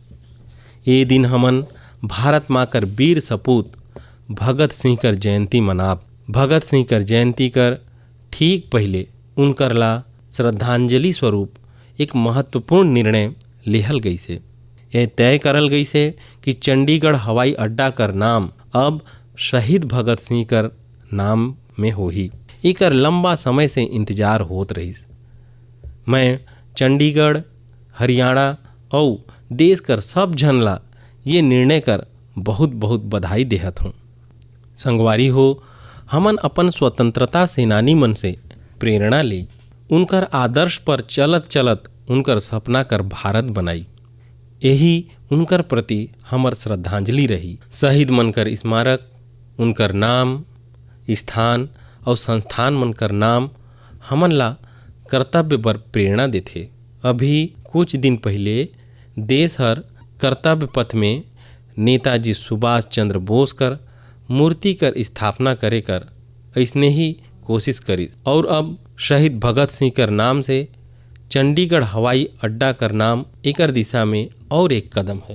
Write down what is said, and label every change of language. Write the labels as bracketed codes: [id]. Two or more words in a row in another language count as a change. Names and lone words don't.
[hne] ये दिन हमन भारत माँ कर वीर सपूत भगत सिंह कर जयंती मनाब। भगत सिंह कर जयंती कर ठीक पहले उनकर ला श्रद्धांजलि स्वरूप एक महत्वपूर्ण निर्णय लेहल गई से। यह तय करल गई से कि चंडीगढ़ हवाई अड्डा कर नाम अब शहीद भगत सिंह कर नाम में होही। एकर लंबा समय से इंतजार होत रहीस। मैं चंडीगढ़, हरियाणा और देश कर सब झन ला ये निर्णय कर बहुत बहुत बधाई देहत हूँ। संगवारी हो, हमन अपन स्वतंत्रता सेनानी मन से प्रेरणा ली, उनकर आदर्श पर चलत चलत उनकर सपना कर भारत बनाई। यही उनकर प्रति हमर श्रद्धांजलि रही। शहीद मन कर स्मारक, उनकर नाम, स्थान और संस्थान मन कर नाम हमन ला कर्तव्य बर प्रेरणा देथे। अभी कुछ दिन पहले देश हर कर्तव्य पथ में नेताजी सुभाष चंद्र बोस कर मूर्ति कर स्थापना करे कर ऐसने ही कोशिश करिस और अब शहीद भगत सिंह कर नाम से चंडीगढ़ हवाई अड्डा कर नाम एकर दिशा में और एक कदम है।